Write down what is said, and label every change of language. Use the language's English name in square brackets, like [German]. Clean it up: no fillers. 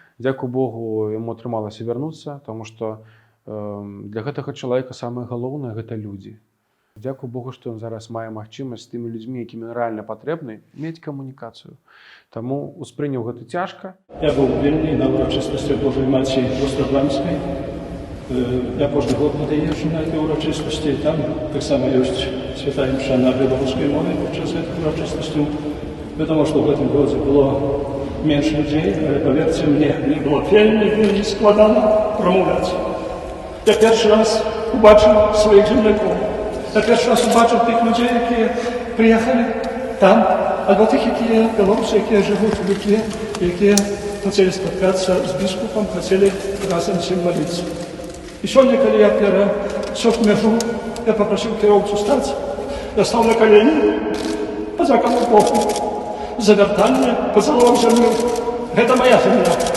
[Belarusian] Дзякуй Богу, яму атрымалася вярнуцца, таму што для гэтага чалавека самае галоўнае — гэта людзі. Дзякуй Богу, што ён зараз мае магчымасць з тымі людзьмі, якімі рэальна патрэбны, мець камунікацыю. Таму успрыняў гэта цяжка. Я быў вельмі на ўрачыстасці Божай Маці Ростафанскай. Я кожны год езджу на этой урачыстасці. Там таксама ёсць святая мша на беларускай мове падчас гэтых урачыстасцяў. Вядома, што ў гэтым годзе было менш людзей, але, паверце мне, мне было вельмі складана прамаўляць. Я першы раз убачыў сваіх землякоў. [Ukrainian] Я перший раз побачив тих людей, які приїхали там, або тих, які білоруси, які живуть в Литві, які хотіли спіткатися з біскупом, хотіли разом з ним молитися. І сьогодні, коли я пересек межу, я попросив кіровцю стати, я став на колені, подякував Богу за вертання, поцілував землю. Це моя земля.